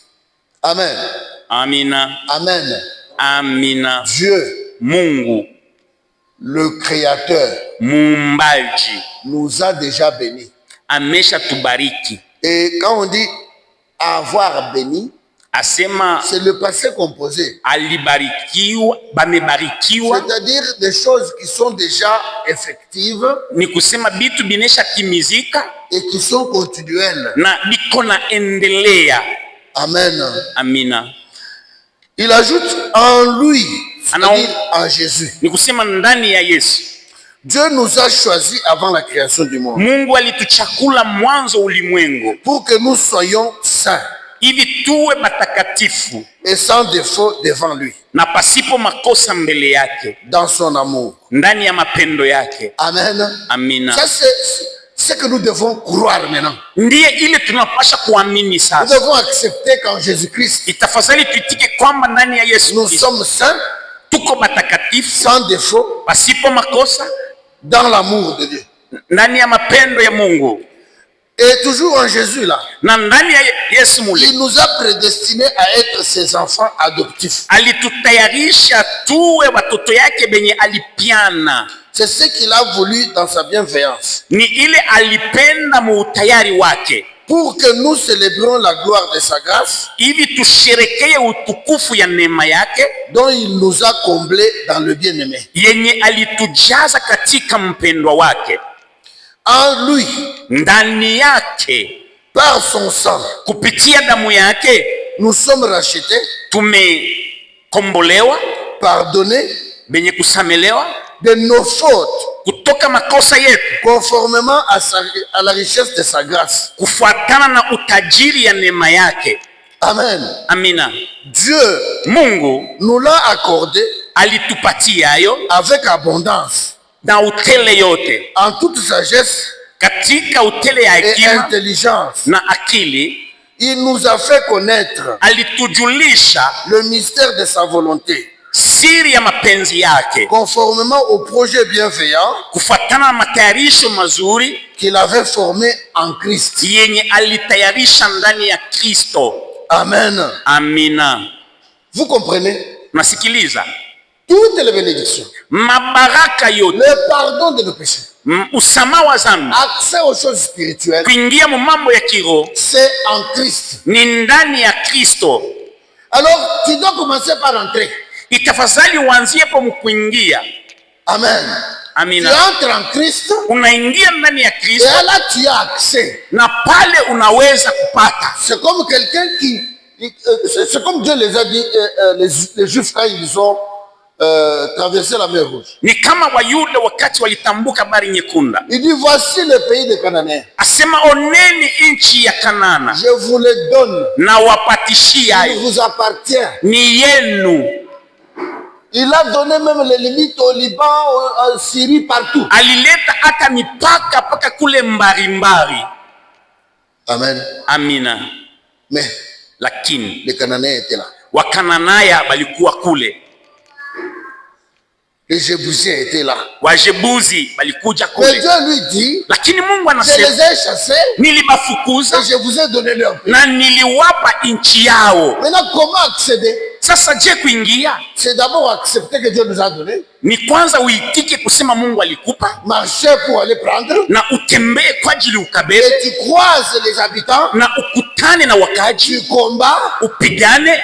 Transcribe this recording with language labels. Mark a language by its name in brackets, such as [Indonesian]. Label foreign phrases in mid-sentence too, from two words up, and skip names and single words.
[French] Amen. [Swahili] Amina. [French] Amen. [Swahili] Amina. [French] Dieu, [Swahili] Mungu [French] le Créateur, [Swahili] muumbaji [French] nous a déjà bénis. [Swahili] amesha tubariki. [French] Et quand on dit avoir béni, [Swahili] Asema [French] c'est le passé composé. [Swahili] alibarikiwa, bamebarikiwa, [French] C'est-à-dire des choses qui sont déjà effectives [Swahili] ni kusema bitu binesha timizika [French] et qui sont continuelles. [Swahili] na biko na endelea. [French] Amen. [Swahili] Amina. [French] Il ajoute en lui, c'est-à-dire en Jésus. [Swahili] Ni kusema ndani ya Yesu. [French] Dieu nous a choisis avant la création du monde [Swahili] Mungu alituchakula mwanzo ulimwengu [French] pour que nous soyons saints [Swahili] hivi tuwe matakatifu [French] et sans défaut devant lui, [Swahili] na pasipo makosa mbele yake, [French] dans son amour. [Swahili] ndani ya mapendo yake. [French] Amen. [Swahili] Amina. [French] Ça, c'est ce que nous devons croire maintenant. [Swahili] Ndiye ile tunapasha kuamini [French] Nous [Swahili] sasa. [French] devons accepter qu'en Jésus-Christ, [Swahili] Itafadhali tuitike kwamba ndani ya Yesu [French] nous [Swahili] Kristo [French] sommes saints, [Swahili] tuko matakatifu [French] sans défaut, [Swahili] pasipo makosa, [French] dans l'amour de Dieu. [Swahili] ndani ya mapendo ya Mungu, [French] Et toujours en Jésus là, [Swahili] na ndani ya Yesu mule [French] il nous a prédestinés à être ses enfants adoptifs. [Swahili] alitutayarisha tuwe watoto yake benye alipiana. [French] C'est ce qu'il a voulu dans sa bienveillance, [Swahili] Ni ile alipenda muutayari wake, [French] pour que nous célébrions la gloire de sa grâce, [Swahili] hivi tusherekee utukufu ya neema yake [French] dont il nous a comblés dans le bien-aimé. [Swahili] yenye alitujaza katika mpendwa wake. [French] En lui, [Swahili] Ndani yake, [French] par son sang, [Swahili] kupitia damu yake [French] nous sommes rachetés, [Swahili] tumekombolewa, [French] pardonnés [Swahili] benye kusamelewa [French] de nos fautes, [Swahili] kutoka makosa yetu, [French] conformément à la richesse de sa grâce. [Swahili] kufuatana na utajiri ya neema yake. [French] Amen. [Swahili] Amina. [French] Dieu [Swahili] Mungu [French] nous l'a accordé [Swahili] alitupatia hayo [French] avec abondance, [Swahili] na utele yote, [French] en toute sagesse [Swahili] katika utele ya [French] et [Swahili] hekima [French] intelligence. [Swahili] na akili. [French] Il nous a fait connaître [Swahili] Alitujulisha [French] le mystère de sa volonté, [Swahili] siri ya mapenzi yake, [French] conformément au projet bienveillant [Swahili] kufuatana na matayarisho mazuri [French] qu'il avait formé en Christ. [Swahili] yenye alitayarisha ndani ya Kristo. [French] Amen. [Swahili] Amina. [French] Vous comprenez? [Swahili] Nasikiliza, [French] Toutes les bénédictions, [Swahili] mabaraka yote, [French] le pardon de nos péchés, [Swahili] usamaha wa dhambi, [French] accès aux choses spirituelles, [Swahili] kuingia mu mambo ya kiroho [French] c'est en Christ. [Swahili] ni ndani ya Kristo. [French] Alors, tu dois commencer par entrer. [Swahili] Itafadhali uanzie po mkuingia. [French] Amen. Tu [Swahili] Amina. [French] entres en Christ [Swahili] Unaingia ndani ya [French] et [Swahili] Kristo [French] là tu as accès. [Swahili] na pale unaweza kupata. [French] C'est comme quelqu'un qui... c'est comme Dieu les a dit, les Juifs quand ils ont traversé la mer Rouge. [Swahili] Ni kama Wayuda wakati walitambuka bahari nyekunda, [French] Il dit, voici le pays des Cananéens. [Swahili] asema oneni nchi ya Kanana [French] Je vous le donne. [Swahili] na wapatishia [French] Il [Swahili] hayo, [French] vous appartient. [Swahili] ni yenu. [French] Il a donné même les limites au Liban, en Syrie, partout. [Swahili] Alileta hata mipaka paka kule mbarimbari. [French] Amen. [Swahili] Amina. [French] Mais [Swahili] Lakini [French] les Cananéens étaient là. [Swahili] Wakananaya balikuwa kule, [French] Les Jébusiens étaient là. [Swahili] Wajebuzi balikuja [French] Mais [Swahili] kule, [French] Dieu lui dit, [Swahili] lakini Mungu [French] je [Swahili] anasema [French] les ai chassés [Swahili] nilibafukuza [French] et je vous ai donné leur pays. [Swahili] na niliwapa nchi yao. [French] Maintenant, comment accéder? [Swahili] Sasa je, kuingia [French] C'est d'abord accepter que Dieu nous a donné, [Swahili] ni kwanza uitike kusema Mungu alikupa [French] marcher pour aller prendre, [Swahili] na utembee kwa ajili ukabebe [French] et tu croises les habitants, [Swahili] na ukutane na wakaji, [French] tu combats, [Swahili] upigane,